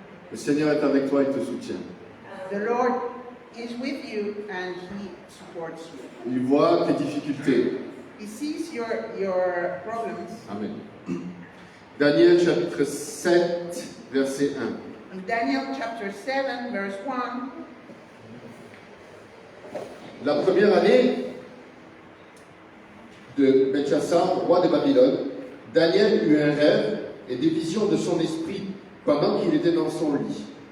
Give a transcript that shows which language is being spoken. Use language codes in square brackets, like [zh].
[fr] Le Seigneur est avec toi, il te soutient. [en] The Lord is with you and He supports you. [fr] Il voit tes difficultés. [en] He sees your problems. Amen. [fr] Daniel chapitre 7, verset 1. [en] In Daniel chapter 7, verse 1, [fr] La première année de Belchassar, roi de Babylone, Daniel eut un rêve et des visions de son esprit pendant qu'il était dans son lit.